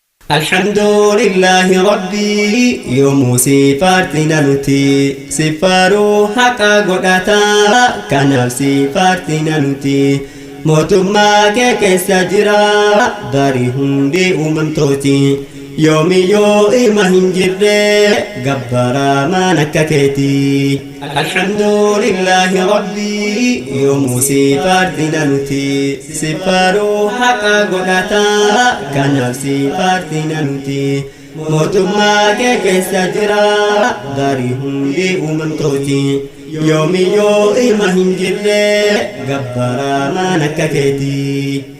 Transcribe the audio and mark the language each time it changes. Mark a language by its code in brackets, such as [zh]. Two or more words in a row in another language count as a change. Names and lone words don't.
[ar] الحمد لله ربي، [om] yoom sifaartina nuti. Sifaaruu haqa godhata, kanaaf sifaartina nuti. Mootummaa kee keessa jira, bari hundi uumamtooti. Yoomi yoo ilma hin jirre, gabbara maan akka keeti. [ar] الحمد لله ربي، [om] yoom sifaartina nuti. Sifaaruu haqa godhata, kanaaf sifaartina nuti. Mootummaa kee keessa jira, bari hundi uumamtooti. Yoomi yoo ilma hin jirre, gabbara maan akka keeti.